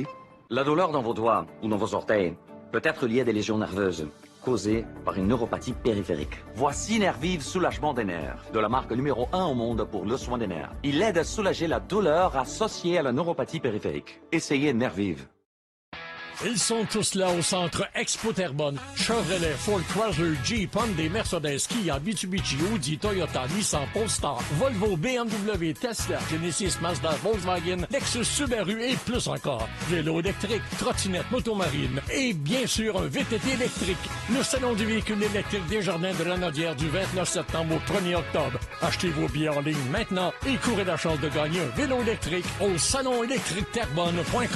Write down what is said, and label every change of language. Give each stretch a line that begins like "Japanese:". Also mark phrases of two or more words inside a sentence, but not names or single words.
French: La douleur dans vos doigts ou dans vos orteils peut être liée à des lésions nerveuses causées par une neuropathie périphérique. Voici Nervive Soulagement des nerfs, de la marque numéro 1 au monde pour le soin des nerfs. Il aide à soulager la douleur associée à la neuropathie périphérique. Essayez Nervive. Ils sont tous là au centre Expo Terrebonne. Chevrolet, Ford, Chrysler, Jeep, Hyundai, Mercedes, Kia, Mitsubishi, Audi, Toyota, Nissan, Polestar, Volvo, BMW, Tesla, Genesis, Mazda, Volkswagen, Lexus, Subaru et plus encore. Vélo électrique, trottinette, motomarine et bien sûr un VTT électrique. Le salon du véhicule électrique Desjardins de Lanaudière du 29 septembre au 1er octobre. Achetez vos billets en ligne maintenant et courez la chance de gagner un vélo électrique au salonélectriqueterrebonne.com.